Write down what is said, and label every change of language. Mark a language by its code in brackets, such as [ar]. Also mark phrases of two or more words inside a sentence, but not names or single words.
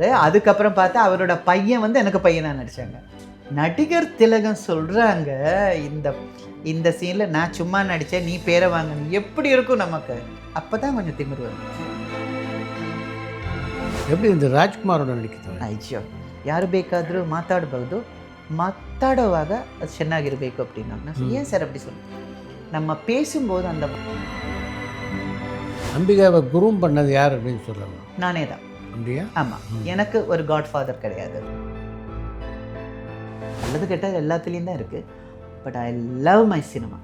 [ta] அதுக்கப்புறம் பார்த்தா அவரோட பையன் வந்து எனக்கு பையனாக நடித்தாங்க. நடிகர் திலகம் சொல்கிறாங்க, இந்த சீனில் நான் சும்மா நடித்தேன், நீ பேரை வாங்கணும், எப்படி இருக்கும் நமக்கு. அப்போ தான் கொஞ்சம் திமிரு வரும். எப்படி இந்த ராஜ்குமாரோட நடிக்கிறது? [kn] ಅಯ್ಯೋ ಯಾರು ಬೇಕಾದರೂ ಮಾತಾಡಬಹುದು, ಮಾತಾಡುವಾಗ ಅದು ಚೆನ್ನಾಗಿರಬೇಕು அப்படின்னாங்க. [ta] ஏன் சார் அப்படி சொல்லுங்கள், நம்ம பேசும்போது அந்த அம்பிகாவை குரூம் பண்ணது யார் அப்படின்னு சொல்லலாம்? நானே தான். அப்படியா? ஆமாம், எனக்கு ஒரு காட்ஃபாதர் கிடையாது. நல்லது கெட்டது எல்லாத்துலேயும் தான் இருக்குது. [en] But I love my cinema.